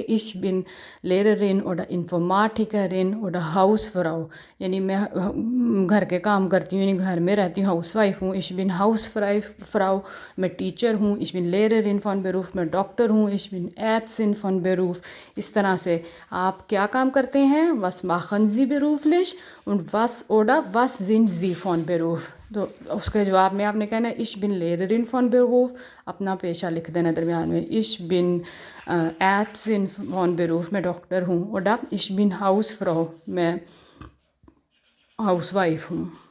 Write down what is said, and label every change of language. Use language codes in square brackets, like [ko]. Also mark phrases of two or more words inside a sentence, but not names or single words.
[de] ich bin Lehrerin oder Informatikerin oder Hausfrau, [hi] यानी मैं घर के काम करती हूँ, यानी घर में रहती हूँ, [en] house wife [hi] हूँ। [de] ich bin Hausfrau, [hi] मैं टीचर हूँ। [de] ich bin Lehrerin von Beruf, [hi] मैं डॉक्टर हूँ। [de] ich bin Ärztin von Beruf. [hi] इस तरह से आप क्या काम करते हैं। [de] was machen Sie beruflich und was oder was sind Sie von Beruf. [hi] तो उसके जवाब में आपने कहना है [de] ich bin Lehrerin von Beruf, [hi] अपना पेशा लिख देना दरमियान में। [de] ich bin Ärztin von Beruf, [hi] मैं डॉक्टर हूँ। [de] oder ich bin Hausfrau, [hi] मैं [en] house wife [hi] हूँ।